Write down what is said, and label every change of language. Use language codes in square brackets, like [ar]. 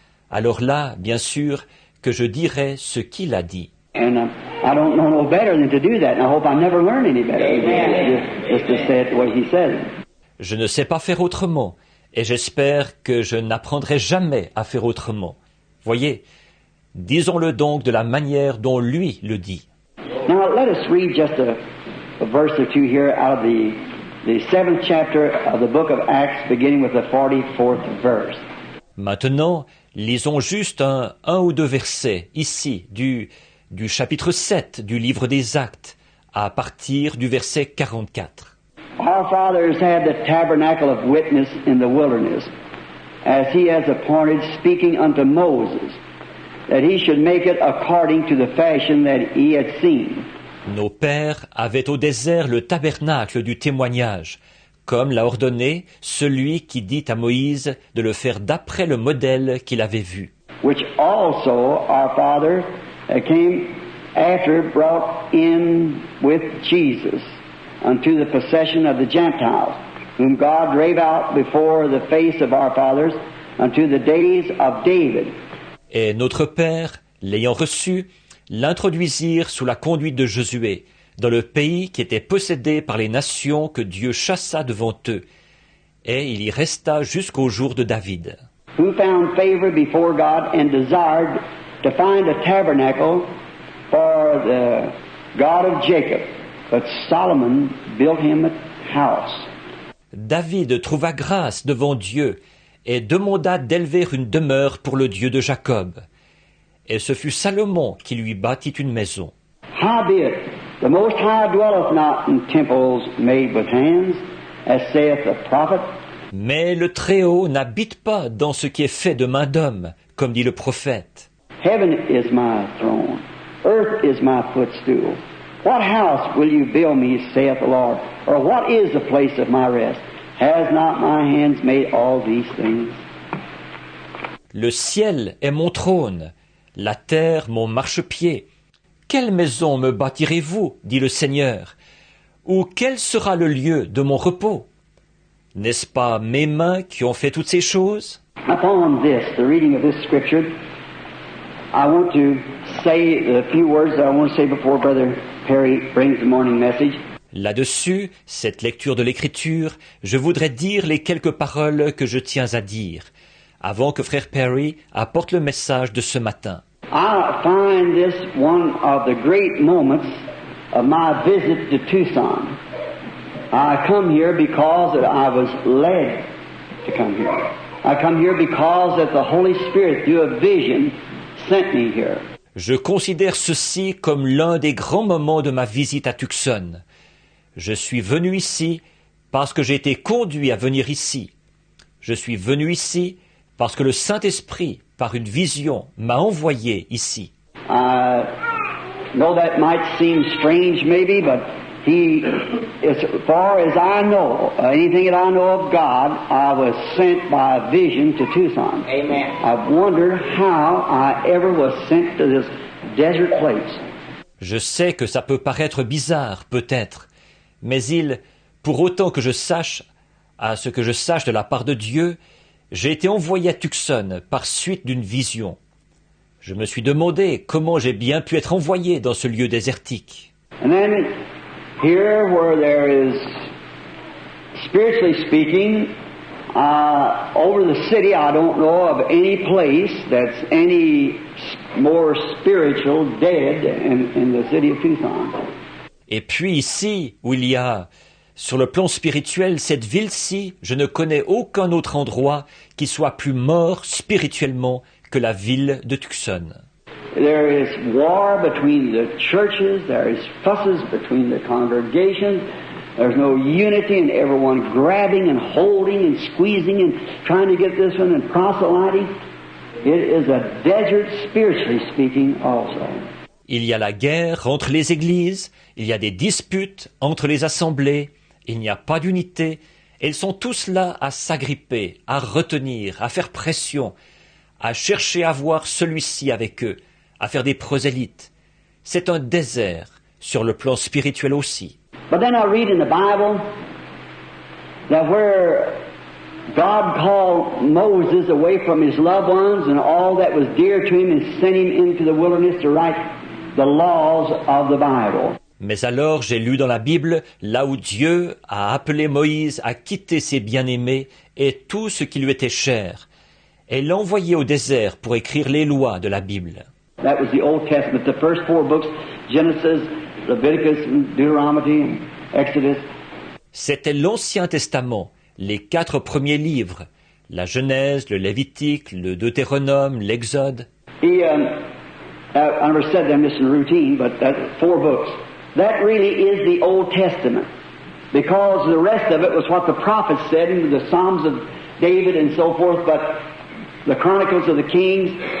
[fr] Alors là, bien sûr, que je dirai ce qu'il a dit. [en] And I don't know no better than to do that, and I hope I never learn any better, just to say it the way he said it. [fr] Je ne sais pas faire autrement, et j'espère que je n'apprendrai jamais à faire autrement. Voyez, disons-le donc de la manière dont lui le dit. [en] Now let us read just a verse or two here out of the 7th chapter of the book of Acts, beginning with the 44th verse. [fr] Maintenant, lisons juste un ou deux versets, ici, du chapitre 7 du livre des Actes, à partir du verset 44. [en] Our fathers had the tabernacle of witness in the wilderness, as he has appointed, speaking unto Moses, that he should make it according to the fashion that he had seen. [fr] Nos pères avaient au désert le tabernacle du témoignage, comme l'a ordonné celui qui dit à Moïse de le faire d'après le modèle qu'il avait vu. [en] Which also our fathers came after brought in with Jesus unto the possession of the Gentiles, whom God drave out before the face of our fathers unto the days of David. [fr] Et notre père, l'ayant reçu, l'introduisirent sous la conduite de Josué, dans le pays qui était possédé par les nations que Dieu chassa devant eux, et il y resta jusqu'au jour de David. [en] Who found favor before God and desired to find a tabernacle for the God of Jacob, but Solomon built him a house. [fr] David trouva grâce devant Dieu et demanda d'élever une demeure pour le Dieu de Jacob. et ce fut Salomon qui lui bâtit une maison. [en] Howbeit, the Most High dwelleth not in temples made with hands, as saith the prophet. [fr] Mais le Très-Haut n'habite pas dans ce qui est fait de main d'homme, comme dit le prophète. [en] Heaven is my throne, earth is my footstool. What house will you build me, saith the Lord? Or what is the place of my rest? Has not my hands made all these things? [fr] Le ciel est mon trône, la terre mon marchepied. Quelle maison me bâtirez-vous, dit le Seigneur, ou quel sera le lieu de mon repos? N'est-ce pas mes mains qui ont fait toutes ces choses? [en] Upon this, the reading of this scripture, I want to say a few words that I want to say before Brother Perry brings the morning message. [fr] Là-dessus, cette lecture de l'Écriture, je voudrais dire les quelques paroles que je tiens à dire, avant que Frère Perry apporte le message de ce matin. [en] I find this one of the great moments of my visit to Tucson. I come here because that I was led to come here. I come here because that the Holy Spirit, through a vision, sent me here. [fr] Je considère ceci comme l'un des grands moments de ma visite à Tucson. Je suis venu ici parce que j'ai été conduit à venir ici. Je suis venu ici parce que le Saint-Esprit, par une vision, m'a envoyé ici. [en] I know that might seem strange maybe, but He, as far as I know, anything that I know of God, I was sent by vision to Tucson. Amen. I've wondered how I ever was sent to this desert place. [fr] Je sais que ça peut paraître bizarre, peut-être, mais pour autant que je sache, à ce que je sache de la part de Dieu, j'ai été envoyé à Tucson par suite d'une vision. Je me suis demandé comment j'ai bien pu être envoyé dans ce lieu désertique. [en] And then here where there is, spiritually speaking, over the city I don't know of any place that's any more spiritual dead in the city of Tucson. [fr] Et puis ici, où il y a, sur le plan spirituel, cette ville-ci, je ne connais aucun autre endroit qui soit plus mort spirituellement que la ville de Tucson. [en] There is war between the churches, there is fusses between the congregations, there's no unity and everyone grabbing and holding and squeezing and trying to get this one and proselyting. It is a desert spiritually speaking also. [fr] Il y a la guerre entre les églises, il y a des disputes entre les assemblées, il n'y a pas d'unité, et ils sont tous là à s'agripper, à retenir, à faire pression, à chercher à voir celui-ci avec eux, à faire des prosélytes. C'est un désert, sur le plan spirituel aussi. [en] But then I read in the Bible that where God called Moses away from his loved ones and all that was dear to him and sent him into the wilderness to write the laws of the Bible. [fr] Mais alors j'ai lu dans la Bible, là où Dieu a appelé Moïse à quitter ses bien-aimés et tout ce qui lui était cher, et l'a envoyé au désert pour écrire les lois de la Bible. [en] That was the Old Testament, the first 4 books, Genesis, Leviticus, Deuteronomy, Exodus. [fr] C'était l'Ancien Testament, les 4 premiers livres, la Genèse, le Lévitique, le Deutéronome, l'Exode. [en] He, I never said them just in routine, but that's 4 books. That really is the Old Testament, because the rest of it was what the prophets said in the Psalms of David and so forth, but the Chronicles of the Kings.